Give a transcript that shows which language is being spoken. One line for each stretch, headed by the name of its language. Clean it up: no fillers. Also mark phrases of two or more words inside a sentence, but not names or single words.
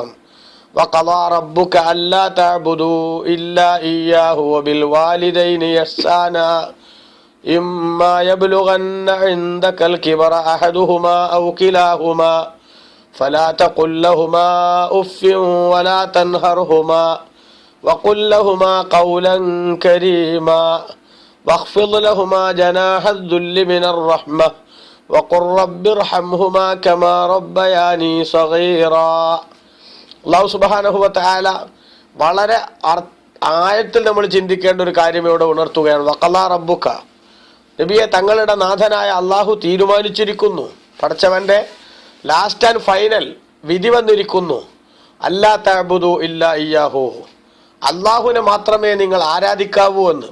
Arabic: وقضى ربك ألا تعبدوا إلا إياه وبالوالدين إحسانا إما يبلغن عندك الكبر أحدهما أو كلاهما فلا تقل لهما أف ولا تنهرهما وقل لهما قولا كريما واخفض لهما جناح الذل من الرحمة وقل رب ارحمهما كما ربياني صغيرا.
Malayalam: അല്ലാഹു
Arabic: سبحانه وتعالى
Malayalam: വളരെ ആയത്തിൽ നമ്മൾ ചിന്തിക്കേണ്ട ഒരു കാര്യം ഇവിടെ ഉണർത്തുകയാണ്.
Arabic: وقضى ربك,
Malayalam: നബിയെ തങ്ങളുടെ നാഥനായ അള്ളാഹു തീരുമാനിച്ചിരിക്കുന്നു, പടച്ചവന്റെ
English: last and final
Malayalam: വിധി വന്നിരിക്കുന്നു,
Arabic: ألا تعبدوا إلا إياه,
Malayalam: അള്ളാഹുവിനെ മാത്രമേ നിങ്ങൾ ആരാധിക്കാവൂ എന്ന്.